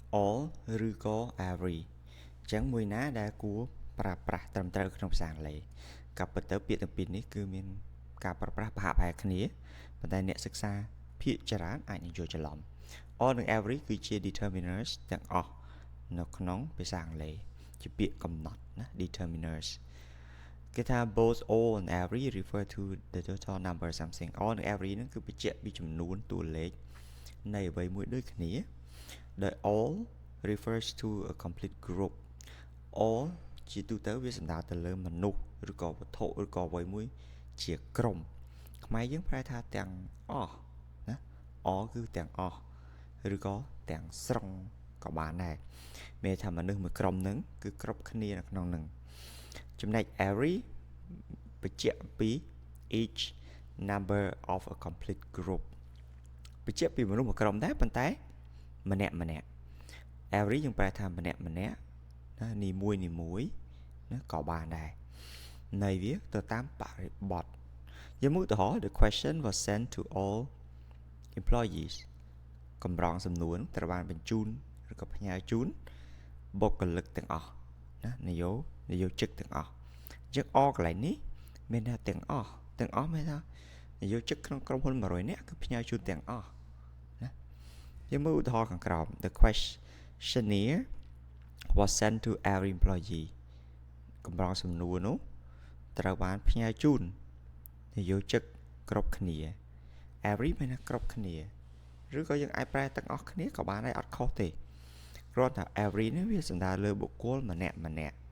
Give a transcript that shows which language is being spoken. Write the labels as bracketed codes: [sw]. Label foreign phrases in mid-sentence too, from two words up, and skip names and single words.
[km] all ឬក៏ every អញ្ចឹងមួយណាដែលគួរប្រើប្រាស់ត្រឹមត្រូវក្នុងភាសាអង់គ្លេសក៏ប៉ុន្តែពាក្យទាំងពីរនេះគឺមានការប្រើប្រាស់ប្រហាក់ប្រហែលគ្នាប៉ុន្តែអ្នកសិក្សាភាគច្រើនអាចនឹងយល់ច្រឡំ all និង every គឺជា determiners ទាំងអស់នៅក្នុងភាសាអង់គ្លេសជាពាក្យកំណត់ណា determiners គេថា [en] both all and every refer to the total number of [km] something all និង every ហ្នឹងគឺបញ្ជាក់ពីចំនួនតួលេខនៃអ្វីមួយដូចគ្នាដោយ [en] all refers to a complete group [km] all ជាទូទៅវាសំដៅទៅលើមនុស្សឬក៏វត្ថុឬក៏អ្វីមួយជាក្រុមខ្មែរយើងប្រែថាទាំងអស់ណា all គឺទាំងអស់ ឬក៏ទាំងស្រុងក៏បានដែរមានថាមនុស្សមួយក្រុមហ្នឹងគឺគ្រប់គ្នានៅក្នុងហ្នឹងចំណែក every បញ្ជាក់ពី [en] each number of a complete group [km] បញ្ជាក់ពីមនុស្សមួយក្រុមដែរប៉ុន្តែម្នាក់ every យើងប្រែថាម្នាក់ ណានីមួយណាក៏បានដែរន័យវាទៅតាមបរិបទយើងមើលឧទាហរណ៍ [en] the question was sent to all employees [km] កម្រងសំណួរត្រូវបានបញ្ជូន ឬក៏ផ្ញើជូនបុគ្គលិកទាំងអស់ណានយោជិកទាំងអស់អញ្ចឹង all កន្លែងនេះមាន ថាទាំងអស់មានថានយោជិកក្នុងក្រុមហ៊ុន100នាក់គឺផ្ញើជូនទាំងអស់ណាយើងមើលឧទាហរណ៍ខាងក្រោម [en] the questionnaire was sent to every employee [km] កម្រងសំណួរនោះត្រូវបានផ្ញើជូននយោជិកគ្រប់គ្នា every មានថាគ្រប់គ្នាឬក៏យើងអាចប្រែទាំងអស់គ្នាក៏បានដែរអត់ខុសទេគ្រាន់តែ every នេះវាសំដៅលើបុគ្គលម្នាក់ក្នុង